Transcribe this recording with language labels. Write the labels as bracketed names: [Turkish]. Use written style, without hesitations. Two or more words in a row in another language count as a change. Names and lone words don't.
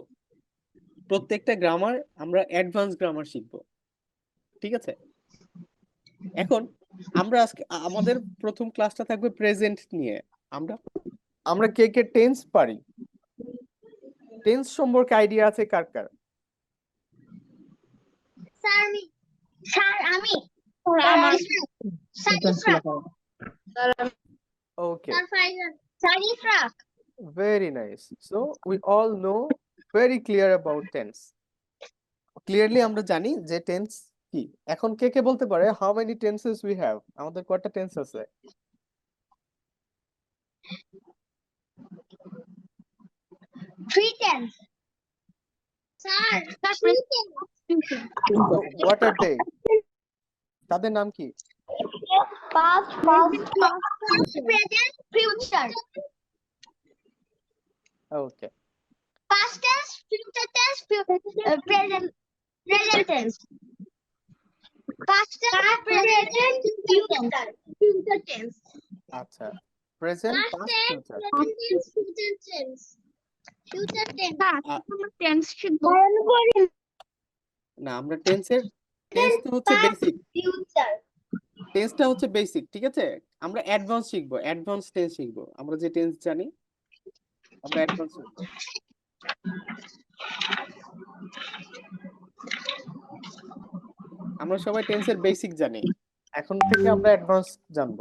[Bangla] প্রত্যেকটা গ্রামার আমরা [English] advance grammar [Bangla] শিখবো। ঠিক আছে, এখন আমরা আজকে আমাদের প্রথম ক্লাসটা থাকবে প্রেজেন্ট নিয়ে। আমরা আমরা কে কে টেন্স পারি? টেন্স সম্পর্কে আইডিয়া আছে কার কার? [English] Sir, me. Sir, আমি। [Bangla] ওকে, [English] Sir, Faizal. Sir, Ifraq. very nice. So we all know very clear about tense. [Bangla] ক্লিয়ারলি আমরা জানি যে টেন্স কি। এখন কে কে বলতে পারে [English] how many tenses we have? [Bangla] আমাদের কয়টা টেন্স আছে? [English] 3 10. Sir, 3 10. So what are they? [Bangla] তাদের নাম কি? [English] Past, present, future. [Bangla] ওকে, [English] Past tense, future tense, present tense. Past tense, present tense, future tense. [Bangla] আচ্ছা, প্রেজেন্ট, [English] Past পাস্ট, tense, ফিউচার। present tense, future tense. Future tense. [Bangla] টেন্স শিখবো। না, আমরা টেন্সটা হচ্ছে বেসিক, [English] Future. [Bangla] টেন্সটা হচ্ছে বেসিক। ঠিক আছে, আমরা অ্যাডভান্স শিখবো, [English] advance tense [Bangla] শিখবো। আমরা যে টেন্স জানি আমরা অ্যাডভান্স শিখবো। আমরা সবাই টেন্সের বেসিক জানি, এখন থেকে আমরা অ্যাডভান্স জানবো।